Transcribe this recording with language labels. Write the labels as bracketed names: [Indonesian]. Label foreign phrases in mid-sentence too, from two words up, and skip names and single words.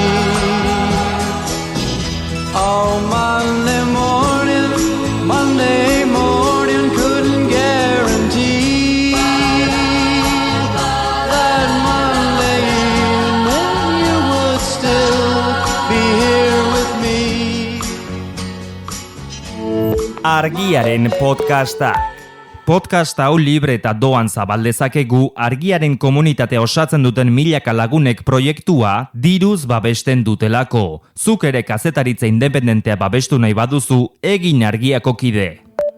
[English] Oh, Monday morning, couldn't guarantee that Monday evening you would still be here with me. [Basque] Argiaren podcasta. Podcast hau libre eta doan zabaldezakegu Argiaren komunitatea osatzen duten milaka lagunek proiektua diruz babesten dutelako. Zuk ere kazetaritza independentea babestu nahi baduzu, egin Argiako kide.